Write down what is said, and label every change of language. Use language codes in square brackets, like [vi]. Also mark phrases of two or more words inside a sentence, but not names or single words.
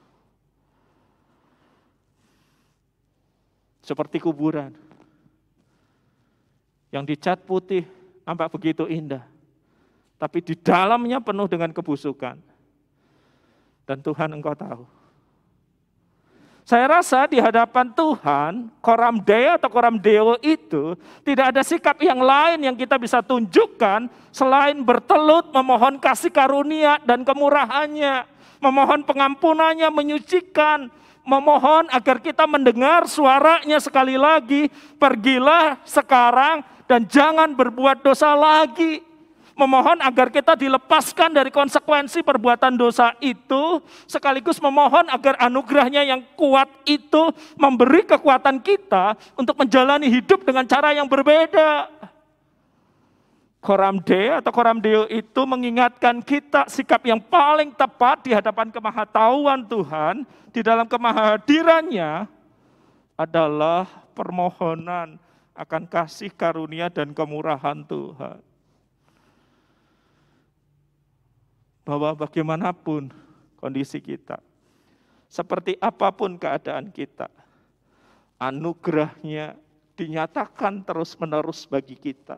[id] Seperti kuburan yang dicat putih, nampak begitu indah. Tapi di dalamnya penuh dengan kebusukan. Dan Tuhan Engkau tahu. Saya rasa di hadapan Tuhan, [la] koram deo [id] atau [la] koram deo [id] itu tidak ada sikap yang lain yang kita bisa tunjukkan selain bertelut memohon kasih karunia dan kemurahannya, memohon pengampunannya, menyucikan, memohon agar kita mendengar suaranya sekali lagi, pergilah sekarang dan jangan berbuat dosa lagi. Memohon agar kita dilepaskan dari konsekuensi perbuatan dosa itu, sekaligus memohon agar anugerahnya yang kuat itu memberi kekuatan kita untuk menjalani hidup dengan cara yang berbeda. [la] Koram deo [id] atau [la] koram deo [id] itu mengingatkan kita sikap yang paling tepat di hadapan kemahatauan Tuhan, di dalam kemahadirannya adalah permohonan akan kasih karunia dan kemurahan Tuhan. Bahwa bagaimanapun kondisi kita, seperti apapun keadaan kita, anugerahnya dinyatakan terus-menerus bagi kita.